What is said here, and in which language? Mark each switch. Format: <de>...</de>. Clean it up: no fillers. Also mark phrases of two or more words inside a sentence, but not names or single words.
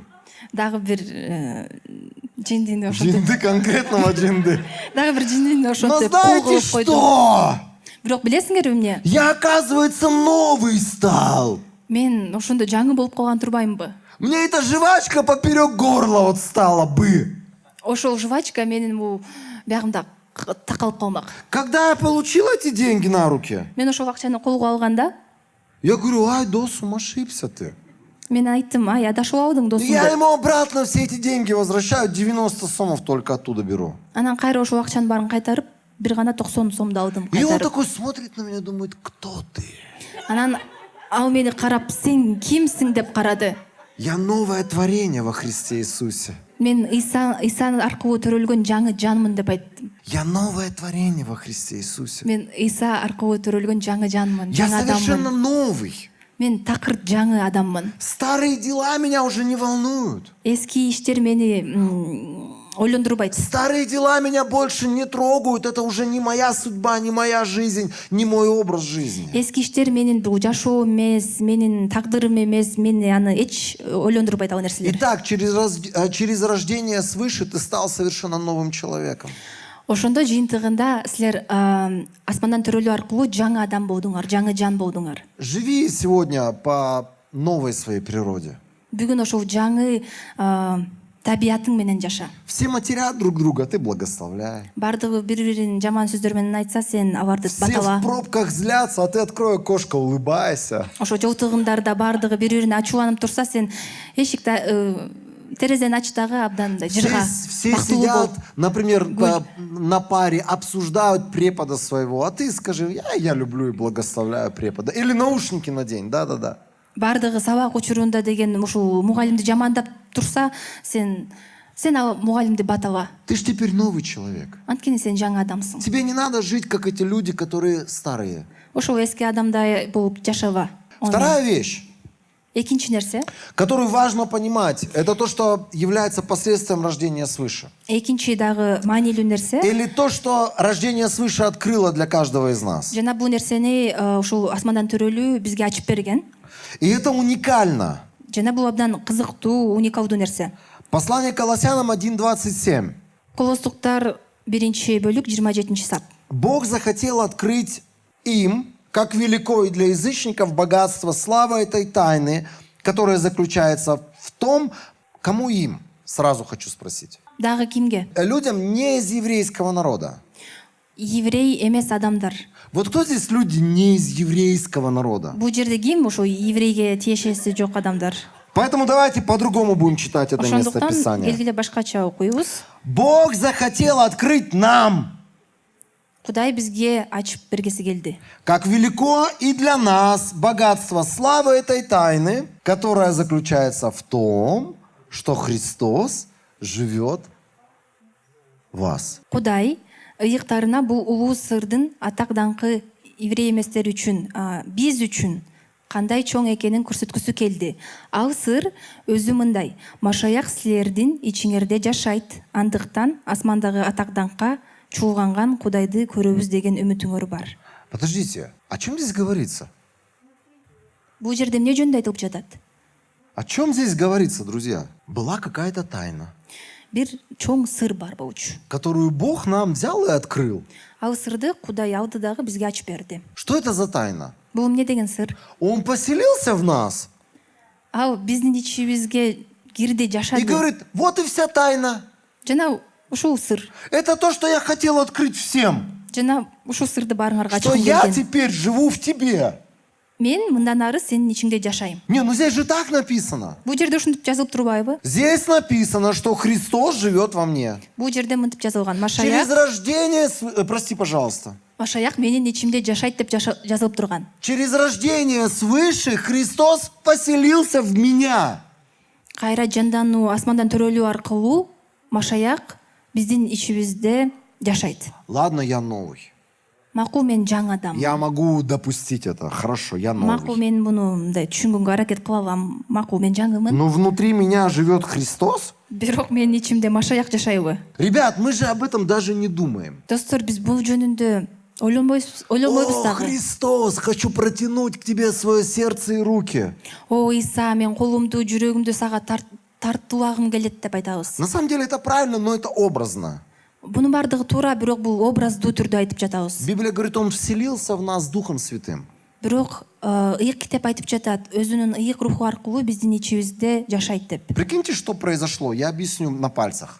<ky>Дагы бир жиндини ошентип.</ky> <ru>Джинды, конкретного джинды.</ru> <ky>Дагы бир жиндини</ky> <ru>Но</ru> <ky>ошентип</ky> <ru>знаете</ru> <ky>коюп койдум.</ky> <ru>что?</ru> <ky>Бирок билесиңерби эмне?</ky> <ru>Я, оказывается, новый стал.</ru> <ky>Мен ошондо жаңы болуп калган турбаймынбы?</ky> <ru>Мне эта жвачка поперек горла вот стала бы.</ru> <ky>Ошол жвачка менин бул биягымда такалып калмак.</ky> <ru>Когда я получил эти деньги на руки,</ru> <ky>Мен ошол акчаны колго алганда,</ky> <ru>я говорю:</ru> <ky>ай, досум,</ky> <ru>ошибся ты.</ru> <ky>мен айттым, ай, адашып алдың досум</ky> <ru>Я</ru> <ky>деп.</ky> <ru>ему обратно все эти деньги возвращаю, 90 сомов только оттуда беру.</ru> <ky>Анан кайра ошол акчанын баарын кайтарып, бир гана 90 сомду алдым</ky> <ru>И он</ru> <ky>кайтарып.</ky> <ru>такой смотрит на меня, думает: кто ты?</ru> <ky>Анан ал мени карап, сен кимсиң деп карады.</ky> <ru>Я новое творение во Христе Иисусе.</ru> <ky>Мен Иса аркылуу төрөлгөн жаңы жанмын деп айттым.</ky> <ru>Я новое творение во Христе Иисусе.</ru> <ky>Мен Иса аркылуу төрөлгөн жаңы жанмын,</ky> <ru>Я</ru> <ky>жаңы</ky> <ru>совершенно</ru> <ky>адаммын.</ky> <ru>новый.</ru> <ky>Мен такыр жаңы адаммын.</ky> <ru>Старые дела меня уже не волнуют.</ru> <ky>Эски иштер мени ойлондурбайт.</ky> <ru>Старые дела меня больше не трогают. Это уже не моя судьба, не моя жизнь, не мой образ жизни.</ru> <ky>Эски иштер менин бул жашоом эмес, менин тагдырым эмес, мени аны эч ойлондурбайт ал нерселер.</ky> <ru>Итак, через рождение свыше ты стал совершенно новым человеком.</ru> <ky>Ошондо жыйынтыгында силер асмандан төрөлүү аркылуу жаңы адам болдуңар, жаңы жан болдуңар.</ky> <ru>Живи сегодня по новой своей природе.</ru> <ky>Бүгүн ошол жаңы табиятың менен жаша.</ky> <ru>Все матерят друг друга, ты благословляй.</ru> <ky>Бардыгы бири-бирин жаман сөздөр менен айтса, сен аларды</ky> <ru>Все в</ru> <ky>батала.</ky> <ru>пробках злятся, а ты открой окошко, улыбайся.</ru> <ky>Ошо жолтугундарда бардыгы бири-бирине ачууланып турса, сен эшикти терезени ач дагы абдан жырга</ky> <ru>Все</ru> <ky>бактылуу</ky> <ru>сидят,</ru> <ky>болуп.</ky> <ru>например, на паре, обсуждают препода своего, а ты скажи, я люблю и благословляю препода. Или наушники надень, да-да-да.</ru> <ky>Бардыгы сабак учурунда деген ушул мугалимди жамандап турса, сен ал мугалимди батала.</ky> <ru>Ты ж теперь новый человек.</ru> <ky>Анткени сен жаңы адамсың.</ky> <ru>Тебе не надо жить, как эти люди, которые старые.</ru> <ky>Ошол эски адамдай болуп жашаба.</ky> <ru>Вторая вещь,</ru> <ky>Экинчи нерсе,</ky> <ru>которую важно понимать, это то, что является последствием рождения свыше.</ru> <ky>экинчи дагы маанилүү нерсе,</ky> <ru>Или то, что рождение свыше открыло для каждого из нас.</ru> <ky>жана бул нерсени ушул асмандан төрөлүү бизге ачып берген.</ky> <ru>И это уникально.</ru> <ky>Жана бул абдан кызыктуу, уникалдуу нерсе.</ky> <ru>Послание к Колоссянам 1:27.</ru> <ky>Колостуктар 1-бөлүк 27 сап.</ky> <ru>Бог захотел открыть им, как велико и для язычников богатство славы этой тайны, которая заключается в том, кому им, сразу хочу спросить.</ru> <ky>Дагы кимге?</ky> <ru>Людям не из еврейского народа.</ru> <ky>Еврей эмес адамдар.</ky> <ru>Вот кто здесь люди не из еврейского народа?</ru> <ky>Бул жерде ким ошо еврейге тиешеси жок адамдар?</ky> <ru>Поэтому давайте по-другому будем читать это место</ru> <ky>Ошондуктан</ky> <ru>Писания.</ru> <ky>келгиле башкача окуйбуз.</ky> <ru>Бог захотел открыть нам,</ru> <ky>Кудай бизге ачып бергеси келди.</ky> <ru>как велико и для нас богатство славы этой тайны, которая заключается в том, что Христос живет в вас.</ru> <ky>Кудай ыйыктарына бул улуу сырдын атак даңкы еврей эместер үчүн, биз үчүн кандай чоң экенин көрсөткүсү келди. Ал сыр өзү мындай: Машаяк силердин ичиңерде жашайт. Андыктан асмандагы атак даңкка чуулганган Кудайды көрөбүз деген үмүтүңөр бар.</ky> <ru>Подождите, о чем здесь говорится?</ru> <ky>Бул жерде эмне жөнүндө айтылып жатат?</ky> <ru>О чем здесь говорится, друзья? Была какая-то тайна,</ru> <ky>Бир чоң сыр бар болчу.</ky> <ru>которую Бог нам взял и открыл.</ru> <ky>Ал сырды Кудай алды дагы бизге ачып берди.</ky> <ru>Что это за тайна?</ru> <ky>Бул эмне деген сыр?</ky> <ru>Он поселился в нас</ru> <ky>Ал биздин ичибизге кирди,</ky> <ru>и</ru> <ky>жашады.</ky> <ru>говорит, вот и вся тайна.</ru> <ky>Жана ушул сыр.</ky> <ru>Это то, что я хотел открыть всем.</ru> <ky>Жана ушул сырды баарыңарга</ky> <ru>Что</ru> <ky>ачкым</ky> <ru>я</ru> <ky>келген.</ky> <ru>теперь живу в тебе.</ru> <ky>Мен мындан ары сенин ичиңде жашайм.</ky> <ru>Не, ну здесь же так написано.</ru> <ky>Бул жерде ушинтип жазылып турбайбы?</ky> <ru>Здесь написано, что Христос живет во мне.</ru> <ky>Бул жерде мынтип жазылган.</ky> <ru>Через рождение... Прости, пожалуйста.</ru> <ky>Машаяк менин ичимде жашайт деп жазылып турган.</ky> <ru>Через рождение свыше Христос поселился в меня.</ru> <ky>Кайра жандануу, асмандан төрөлүү аркылуу Машаяк биздин ичибизде жашайт.</ky> <ru>Ладно, я новый.</ru> <ky>Макул, мен жаңы адам.</ky> <ru>Я могу допустить это. Хорошо, я</ru> <ky>Макул,</ky> <ru>новый.</ru> <ky>мен муну мындай түшүнгөнгө аракет кыла алам. Макул, мен жаңымын.</ky> <ru>Но внутри меня живет Христос.</ru> <ky>Бирок менин ичимде Машаяк жашайбы?</ky> <ru>Ребят, мы же об этом даже не думаем.</ru> <ky>Достор, биз бул жөнүндө ойлонбойбуз</ky> <ru>О,</ru> <ky>дагы.</ky> <ru>Христос, хочу протянуть к тебе свое сердце и руки.</ru> <ky>О, Иса, мен колумду, жүрөгүмдү сага тартуулагым келет деп айтабыз.</ky> <ru>На самом деле это правильно, но это образно.</ru> <ky>Бунун бардыгы туура, бирок бул образдуу түрдө айтып жатабыз.</ky> <ru>Библия говорит, Он вселился в нас Духом Святым.</ru> <ky>Бирок ыйык китеп айтып жатат, өзүнүн ыйык руху аркылуу биздин ичибизде жашайт деп.</ky> <ru>Прикиньте, что произошло. Я объясню на пальцах.</ru>